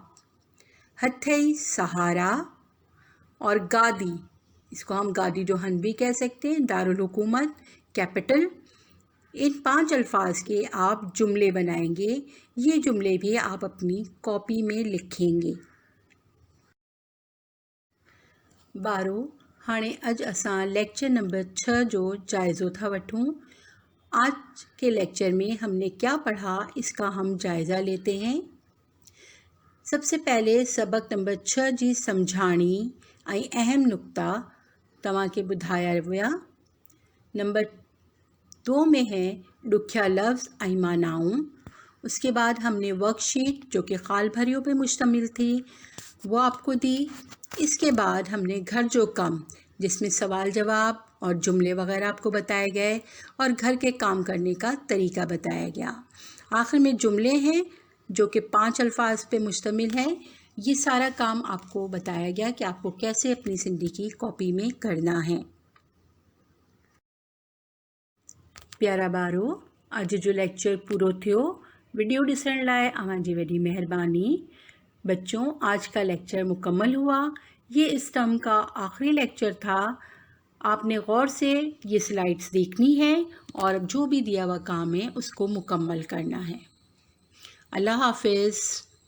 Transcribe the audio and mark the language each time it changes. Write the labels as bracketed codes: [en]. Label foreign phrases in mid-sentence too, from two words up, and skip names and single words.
[ur] ہتھئی سہارا اور گادی، اس کو ہم گادی جوہن بھی کہہ سکتے ہیں، دارالحکومت کیپیٹل. ان 5 الفاظ کے آپ جملے بنائیں گے. یہ جملے بھی آپ اپنی کاپی میں لکھیں گے. [sd] बारो हाणे अज असां लेक्चर नंबर 6 जो जायज़ो था वठूं। [ur] آج کے لیکچر میں ہم نے کیا پڑھا اس کا ہم جائزہ لیتے ہیں. سب سے پہلے [sd] सबक नंबर 6 जी सम्झाणी ऐं अहम नुक्ता तव्हांखे ॿुधाया विया। [ur] نمبر 2 میں ہے [sd] ॾुखिया लफ्ज़ ऐं मानाऊं। [ur] اس کے بعد ہم نے ورک شیٹ جو کہ [sd] खाल भरियों [ur] پہ مشتمل تھی وہ آپ کو دی. اس کے بعد ہم نے [sd] घर जो कम [ur] جس میں سوال جواب اور جملے وغیرہ آپ کو بتائے گئے اور گھر کے کام کرنے کا طریقہ بتایا گیا. آخر میں جملے ہیں جو کہ 5 الفاظ پہ مشتمل ہے. یہ سارا کام آپ کو بتایا گیا کہ آپ کو کیسے اپنی سندھی کی کاپی میں کرنا ہے. [sd] प्यारा बारो अज जो लेक्चर पूरो थियो। वीडियो ॾिसण लाइ अवांजी वॾी महिरबानी। [ur] بچو آج کا لیکچر مکمل ہوا. یہ اس ٹرم کا آخری لیکچر تھا۔ آپ نے غور سے یہ سلائیڈز دیکھنی ہے اور جو بھی دیا ہوا کام ہے اس کو مکمل کرنا ہے. اللہ حافظ.